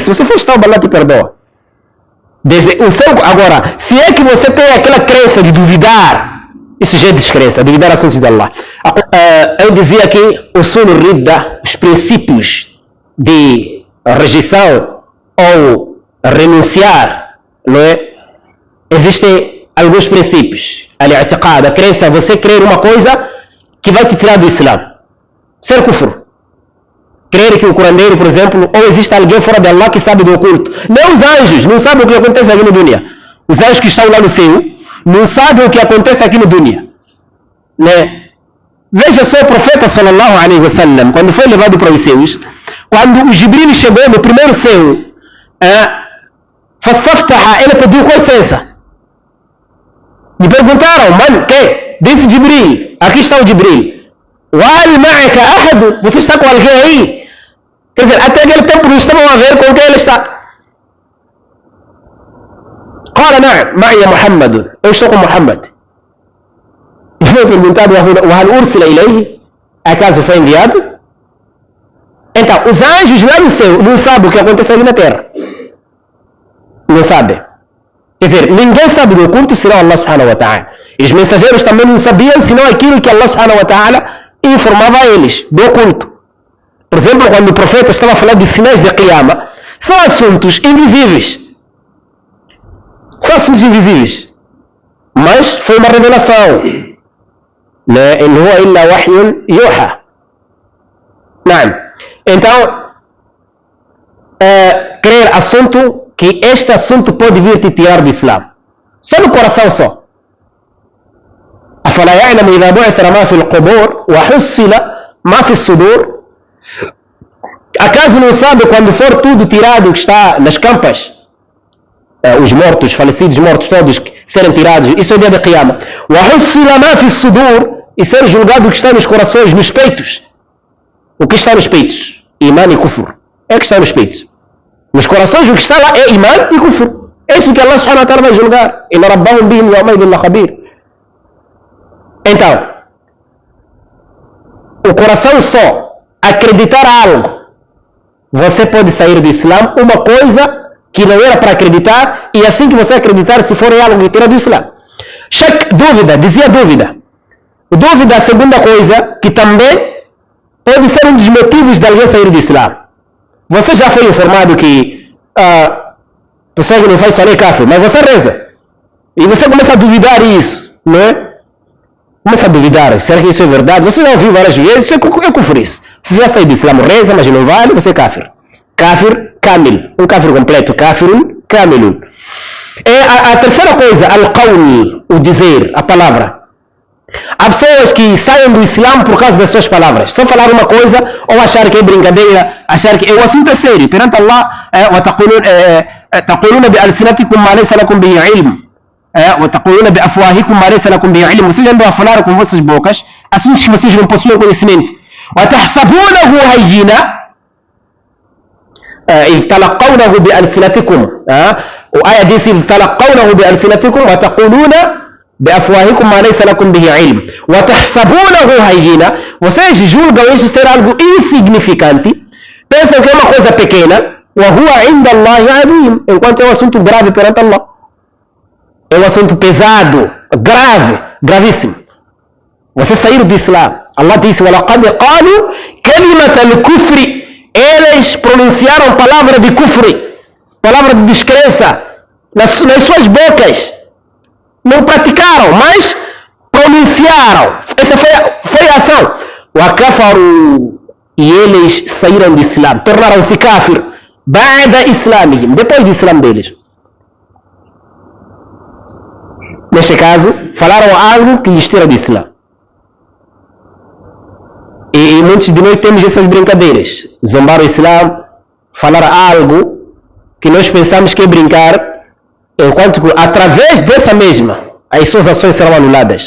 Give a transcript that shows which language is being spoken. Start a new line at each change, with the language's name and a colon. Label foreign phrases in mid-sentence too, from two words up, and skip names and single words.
Portuguese: Se você for estar, Allah te perdoa. Agora, se é que você tem aquela crença de duvidar, isso já é descrença, duvidar assuntos de Allah. Eu dizia que o
Arabic: أصول ردة,
Portuguese: os princípios de rejeição ou renunciar, não é? Existem alguns princípios. Al-i'tiqad, a crença, você crer uma coisa que vai te tirar do Islã. Ser kufr. Crer que o curandeiro, por exemplo, ou existe alguém fora de Allah que sabe do oculto. Nem os anjos não sabem o que acontece aqui no dunya. Os anjos que estão lá no céu não sabem o que acontece aqui no dunya, né? Veja só o profeta
Arabic: صلى الله عليه وسلم,
Portuguese: quando foi levado para os céus, quando o Jibril chegou no primeiro céu, fastaftaha, ele pediu com licença. Me perguntaram, mano, que? Disse Jibril, aqui está o Jibril.
Arabic: وهل معك أحد,
Portuguese: você está com alguém aí? Quer dizer, até aquele tempo não estavam a ver com quem ele está.
Arabic: قال نعم، معي محمد,
Portuguese: eu estou com Muhammad. E foi perguntado,
Arabic: وهل أرسل إليه,
Portuguese: acaso foi enviado? Então, os anjos lá no céu não sabem o que acontece ali na terra. Não sabem. Quer dizer, ninguém sabe do oculto senão Allah
Arabic: سبحانه وتعالى.
Portuguese: E os mensageiros também não sabiam senão aquilo que Allah
Arabic: سبحانه وتعالى
Portuguese: informava a eles, do oculto. Por exemplo, quando o profeta estava falando de sinais de Qiyamah, são assuntos invisíveis. São assuntos invisíveis. Mas foi uma revelação.
Arabic: لا إن هو إلا وحي يوحى.
Portuguese: Não. Então, crer assunto que este assunto pode vir te tirar do Islã. Só no coração só.
Arabic: أفلا يعلم إذا بعثر ما في القبور وحصل ما في الصدور.
Portuguese: Acaso não sabe quando for tudo tirado que está nas campas, os mortos, falecidos mortos todos serem tirados, isso é o dia da Qiyamah.
Arabic: وحصل ما في الصدور,
Portuguese: e ser julgado o que está nos corações, nos peitos. O que está nos peitos? Iman e kufr. É o que está nos peitos. Nos corações o que está lá é iman e kufr. É isso que Allah
Arabic: سبحانه وتعالى
Portuguese: vai julgar.
Arabic: إن ربهم بهم يومئذ لخبير.
Portuguese: Então, o coração só acreditar algo, você pode sair do Islã, uma coisa que não era para acreditar, e assim que você acreditar, se for algo que tira do Islã. Shak, dúvida, dizia dúvida. Dúvida, a segunda coisa, que também pode ser um dos motivos de alguém sair do Islã. Você já foi informado que pessoa que não faz salat é kafir, mas você reza. E você começa a duvidar isso, não é? Começa a duvidar, será que isso é verdade? Você já ouviu várias vezes, isso é kufr isso. Você já saiu do Islã, reza, mas não vale, você é kafir.
Arabic: كافر كامل,
Portuguese: um kafir completo,
Arabic: كافرٌ كاملٌ.
Portuguese: A terceira coisa, al-qawl, o dizer, a palavra. Há pessoas que saem do Islã por causa das suas palavras. Só falar uma coisa ou achar que é brincadeira, achar que o assunto é sério.
Arabic: Perante Allah, تقولون بألسنتكم ما ليس لكم به علم وتقولون بأفواهكم ما ليس لكم به علم.
Portuguese: Vocês andam a falar com vossas bocas assuntos que vocês não possuem conhecimento.
Arabic: وتحسبونه هينا إذ تلقونه بألسنتكم. وآية diz إذ تلقونه بألسنتكم وتقولون بأفواهكم ما ليس لكم به علم وتحسبونه هينا.
Portuguese: Vocês julgam isso ser algo insignificante, pensam que é uma coisa pequena,
Arabic: وهو عند الله عظيم,
Portuguese: enquanto é um assunto grave perante Allah. É um assunto pesado, grave, gravíssimo. Você sair do Islã, Allah disse
Arabic: وَلَقَدْ قَالُوا كَلِمَةَ الْكُفْرِ,
Portuguese: eles pronunciaram palavra de kufri, palavra de descrença nas suas bocas. Não praticaram, mas pronunciaram. Essa foi a ação. وَكَفَرُوا, e eles saíram do Islã, tornaram-se kafir.
Arabic: بعد إسلامهم,
Portuguese: depois do Islã deles. Neste caso, falaram algo que lhes tira do Islã. E muitos de nós temos essas brincadeiras. Zombar o Islã, falar algo que nós pensamos que é brincar, enquanto que através dessa mesma, as suas ações serão anuladas.